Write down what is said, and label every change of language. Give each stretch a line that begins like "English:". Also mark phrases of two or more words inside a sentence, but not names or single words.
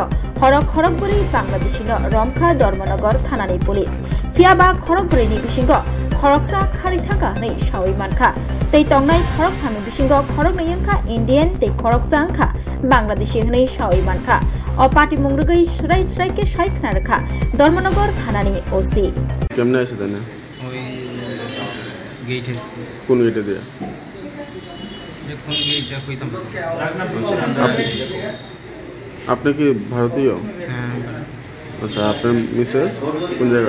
Kok Borok: Khorokburi Bangladeshino Romkha Dharmanagar Thanani Police. Fiaba khorokburini bisingo khoroksa khari thaka nei shawi mankha. Tei tongnai khorok thami bisingo khorok nayangkha Indian tei khoroksa angkha Bangladeshi hnei shawi mankha. O party mungrugai shrai ke shai khna rakha Dharmanagar Thanani OC.
Bangla: কেমনে আছে তানে ওই গেটে কোন গেটে দিয়া কোন গেটটা কইতাম আপনি কি ভারতীয়? হ্যাঁ আচ্ছা, আপনার মিসেস কোন জায়গা?